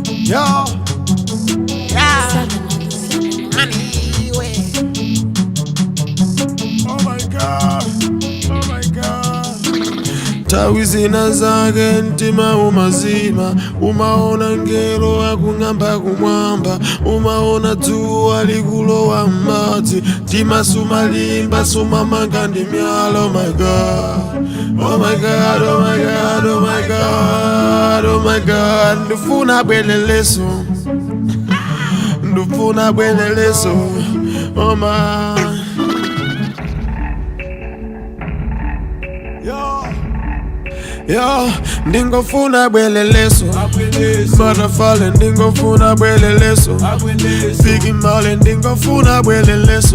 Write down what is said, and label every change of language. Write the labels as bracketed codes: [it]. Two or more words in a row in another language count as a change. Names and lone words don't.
[en] Yo, yeah, money way. Oh my God, oh my God. [ny] Tawi zinazake ntima umazima, umaona ngelo akung'amba kumwamba, umaona dzuwa likulowa m'madzi, tima sumalimba sumamanga ndi myala. [en] Oh my God, oh my God, oh my God, oh my God, oh my God. [ny] Ndifuna bweleleso, ndifuna bweleleso, [en] oh my. [ny] Yo, ndingofuna bweleleso, Butterfly ndingofuna bweleleso, Biggie Male ndingofuna bweleleso,